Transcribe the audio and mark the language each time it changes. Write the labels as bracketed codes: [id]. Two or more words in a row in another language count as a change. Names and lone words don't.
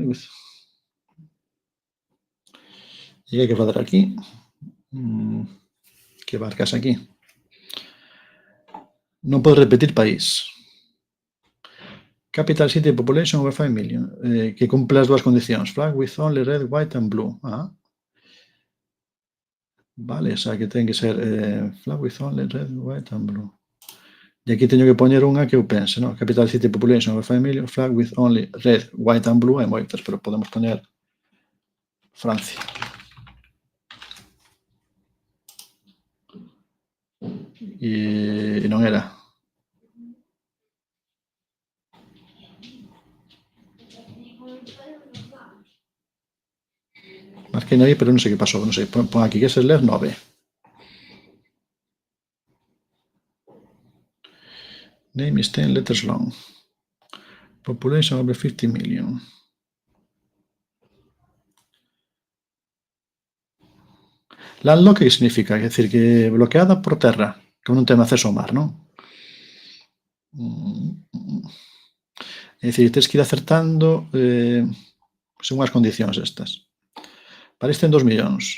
[gl] E hai que fazer aquí. Que marcas aquí? Non podes repetir país. [en] Capital City Population over 5 million. [gl] Que cumple as dúas condicións. [en] Flag with only red, white and blue. [gl] Vale, o sea que ten que ser [en] flag with only red, white and blue. [gl] E aquí teño que poñer unha que eu pense, no? [en] Capital City Population over 5 million, flag with only red, white and blue, [gl] hai moitas, pero podemos poñer Francia. E non era. Marquei aí, pero non sei que pasou, non sei. Pon aquí que se ler 9. [en] Name is 10 letters long. Population over 50 million. [gl] Landlocked, que significa? É dicir, que bloqueada por terra, que non ten acceso ao mar, non? É dicir, tens que ir acertando según as condicións estas. París ten 2 millóns.